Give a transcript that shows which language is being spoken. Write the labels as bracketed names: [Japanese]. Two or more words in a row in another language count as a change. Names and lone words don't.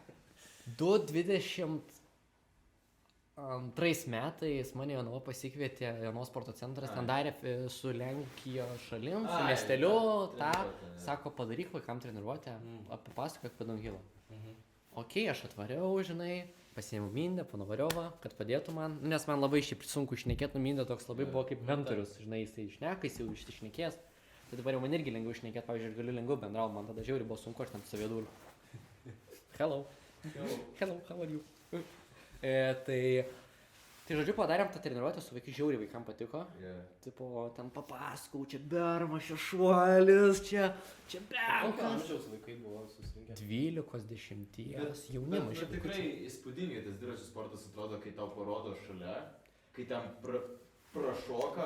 [Lithuanian] 2022 metais mane Jonava pasikvietė Jonavos sporto centras, ten darė su Lenkijos šalim, su miesteliu, sako, padaryk vaikam treniruotę, papasakok apie Dunhilą. Okei, aš atvariau, žinai, pasiėmiau Mindę, Ponovariovą, kad padėtų man, nes man labai šiaip sunku išnekėti, Mindė toks labai buvo kaip mentorius, žinai, jisai išneka, jis jau išnekės. Tai dabar jau man irgi lengviau išnekėti, pavyzdžiui, aš galiu lengviau bendrauti, man tada žiauriai buvo sunku, aš ten savėdūriu. [English] Hello, how are you? [Lithuanian] Tai žodžiu, padarėm tą treniruotę su vaikai, žiauriai vaikam patiko. Tipo, ten papasakau, čia bermas, čia šuolis, čia Kokio bermas. amžiaus vaikai buvo susirinkę? 12-10 jaunimas. Bet tikrai įspūdingai tas dviračių sportas atrodo, kai tau parodo šalia, kai ten prašoka.